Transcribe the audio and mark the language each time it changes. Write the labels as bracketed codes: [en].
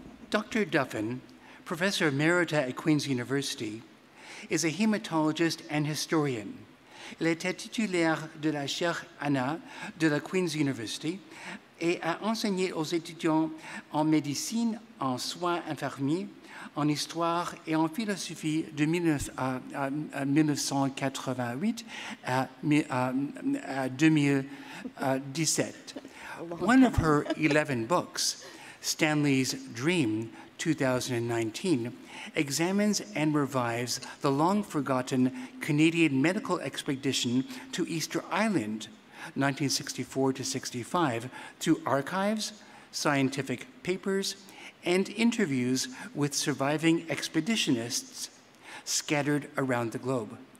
[en] Dr. Duffin, Professor Emerita at Queen's University, is a hematologist and historian. [fr] Elle était titulaire de la chaire Anna de la Queen's University et a enseigné aux étudiants en médecine, en soins infirmiers, en histoire et en philosophie de 1988 à 2017. [en] One of her 11 books, Stanley's Dream, 2019, examines and revives the long-forgotten Canadian medical expedition to Easter Island, 1964 to 65, through archives, scientific papers, and interviews with surviving expeditionists scattered around the globe.